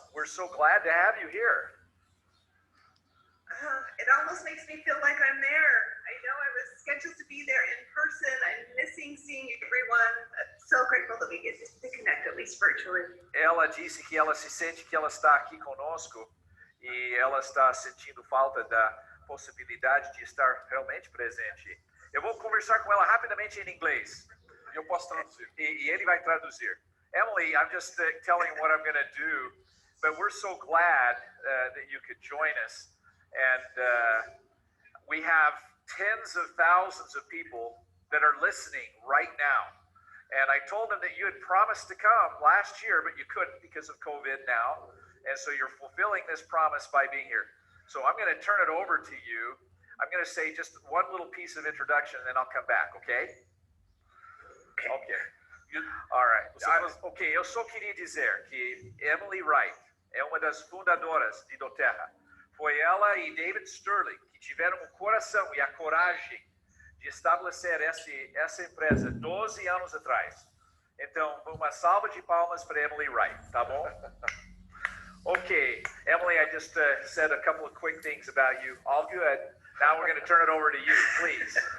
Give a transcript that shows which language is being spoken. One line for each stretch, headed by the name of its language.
English: We're so glad to have you here. It almost makes me feel like I'm there. I know I was scheduled to be there in person. I'm missing seeing everyone. I'm so grateful that we get to connect, at least virtually.
Portuguese: Ela disse que ela se sente que ela está aqui conosco e ela está sentindo falta da possibilidade de estar realmente presente. Eu vou conversar com ela rapidamente em inglês. E eu posso traduzir. E ele vai traduzir.
English: Emily, I'm just telling what I'm going to do, but we're so glad that you could join us. And we have tens of thousands of people that are listening right now. And I told them that you had promised to come last year, but you couldn't because of COVID now. And so you're fulfilling this promise by being here. So I'm going to turn it over to you. I'm going to say just one little piece of introduction, and then I'll come back, okay? Okay. All right.
Portuguese: Ok, eu só queria dizer que Emily Wright é uma das fundadoras de doTERRA. Foi ela e David Sterling que tiveram o coração e a coragem de estabelecer essa empresa 12 anos atrás. Então, uma salva de palmas para Emily Wright, tá bom?
English: Okay, Emily, I just said a couple of quick things about you. All good. Now we're going to turn it over to you, please.